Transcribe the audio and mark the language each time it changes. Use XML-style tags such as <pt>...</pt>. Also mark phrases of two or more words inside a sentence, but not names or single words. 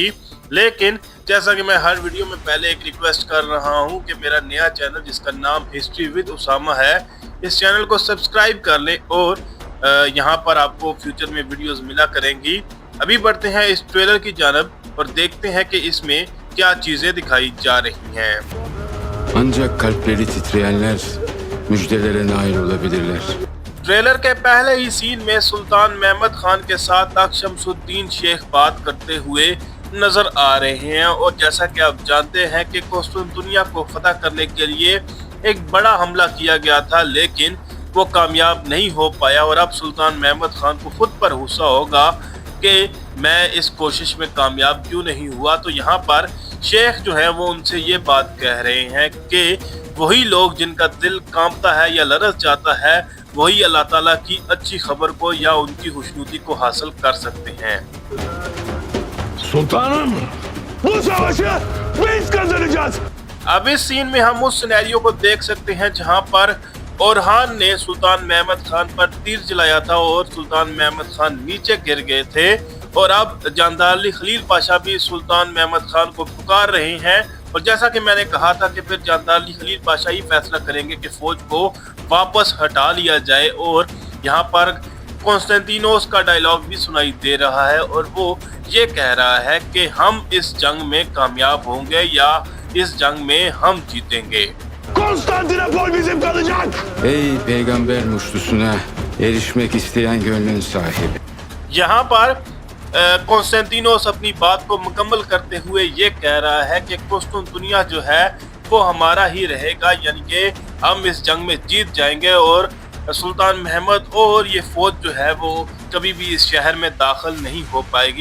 <ur>لیکن جیسا کہ میں ہر ویڈیو میں پہلے ایک ریکویسٹ کر رہا ہوں کہ میرا نیا چینل جس کا نام ہسٹری ود اسامہ ہے، اس چینل کو سبسکرائب کر لیں اور یہاں پر آپ کو فیوچر میں ویڈیوز ملا کریں گی. ابھی بڑھتے ہیں اس ٹریلر کی جانب اور دیکھتے ہیں کہ اس میں کیا چیزیں دکھائی جا رہی ہیں.</ur> <tr>Ancak kalpleri titreyenler müjdelere nail olabilirler.</tr> <ur>ٹریلر کے پہلے ہی سین میں سلطان محمد خان کے ساتھ شمس الدین شیخ بات کرتے ہوئے نظر آ رہے ہیں اور جیسا کہ آپ جانتے ہیں کہ قسطنطنیہ کو فتح کرنے کے لیے ایک بڑا حملہ کیا گیا تھا، لیکن وہ کامیاب نہیں ہو پایا اور اب سلطان محمد خان کو خود پر غصہ ہوگا کہ میں اس کوشش میں کامیاب کیوں نہیں ہوا. تو یہاں پر شیخ جو ہے وہ ان سے یہ بات کہہ رہے ہیں کہ وہی لوگ جن کا دل کانپتا ہے یا لرز جاتا ہے وہی اللہ تعالیٰ کی اچھی خبر کو یا ان کی خوشنودی کو حاصل کر سکتے ہیں.</ur> <tr>Sultanım, bu savaşı biz kazanacağız.</tr> <ur>اب اس سین میں ہم اس سیناریو کو دیکھ سکتے ہیں جہاں پر اورہان نے سلطان محمد خان پر تیر چلایا تھا اور سلطان محمد خان نیچے گر گئے تھے اور اب جاندار علی خلیل پاشا بھی سلطان محمد خان کو پکار رہے ہیں. اور جیسا کہ میں نے کہا تھا کہ پھر جاندار علی خلیل پاشا ہی فیصلہ کریں گے کہ فوج کو واپس ہٹا لیا جائے. اور یہاں پر کونسٹنٹینوس کا ڈائیلاگ بھی سنائی دے رہا ہے اور وہ یہ کہہ رہا ہے کہ ہم اس جنگ میں کامیاب ہوں گے یا اس جنگ میں ہم جیتیں گے.</ur> <tr>Konstantinopol bizim kalacak. Ey peygamber muştusuna erişmek isteyen gönlün sahibi.</tr> <ur>یہاں پر کونسٹنٹینوس اپنی بات کو مکمل کرتے ہوئے یہ کہہ رہا ہے کہ قسطنطنیہ جو ہے وہ ہمارا ہی رہے گا، یعنی کہ ہم اس جنگ میں جیت جائیں گے اور سلطان محمد اور یہ فوج جو ہے وہ کبھی بھی اس شہر میں داخل نہیں ہو پائے گی.</ur>